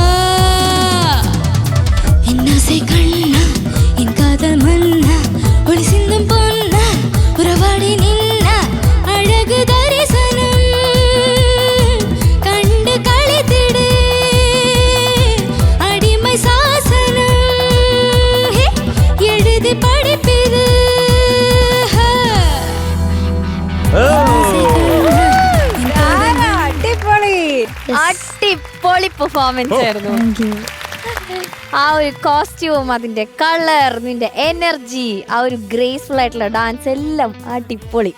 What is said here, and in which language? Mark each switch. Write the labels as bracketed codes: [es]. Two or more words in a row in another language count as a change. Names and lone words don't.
[ta] என்னாசை கண்ணா என் காதல் மன்னா ஒளி சிந்தும் பொன்னா உறவாடி நின்ன அழகு தரிசனம் கண்டு களித்திடு அடிமை சாசனம் எழுதி படிப்பிது [ml] അടിപൊളി അടിപൊളി പെർഫോമൻസ് ആയിരുന്നു. ആ ഒരു കോസ്റ്റ്യൂം, അതിന്റെ കളർ, നിന്റെ എനർജി, ആ ഒരു ഗ്രേസ്ഫുൾ ആയിട്ടുള്ള ഡാൻസ് എല്ലാം അടിപൊളി.